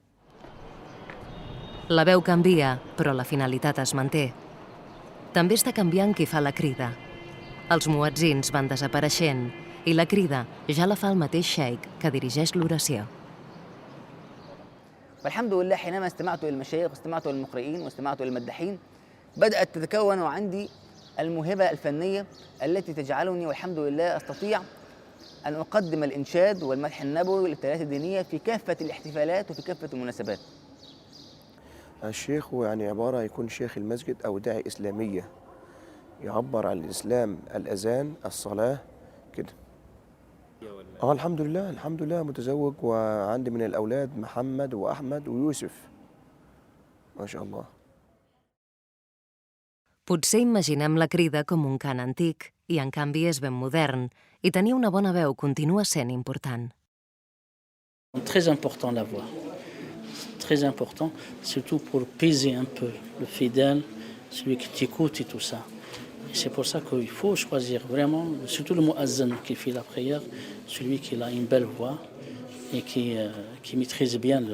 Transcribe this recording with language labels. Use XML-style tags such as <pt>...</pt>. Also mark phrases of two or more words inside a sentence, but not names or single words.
<ca>La veu canvia, però la finalitat es manté. També està canviant qui fa la crida. Els muetzins van desapareixent i la crida ja la fa el mateix xeic que dirigeix l'oració.</ca> <ar>فالحمد لله حينما استمعت إلى المشايخ واستمعت إلى المقرئين واستمعت إلى المداحين بدأت تتكون عندي الموهبة الفنية التي تجعلني والحمد لله أستطيع أن أقدم الإنشاد والمدح النبوي والابتلاءات الدينية في كافة الاحتفالات وفي كافة المناسبات. الشيخ هو يعني عبارة يكون شيخ المسجد أو داعي إسلامية يعبر عن الإسلام، الأذان، الصلاة كده. الحمد لله، الحمد لله متزوج وعندي من الأولاد محمد وأحمد ويوسف ما شاء الله.</ar> <ca>Potser imaginem la crida com un cant antic i en canvi és ben modern i tenir una bona veu continua sent important.</ca> <fr>Très important la voix, très important, surtout pour peser un peu le fidèle, celui qui t'écoute et tout ça. Et c'est pour ça qu'il faut choisir vraiment, surtout le muazzin qui fait la prière, celui qui a une belle voix et qui maîtrise bien le...</fr>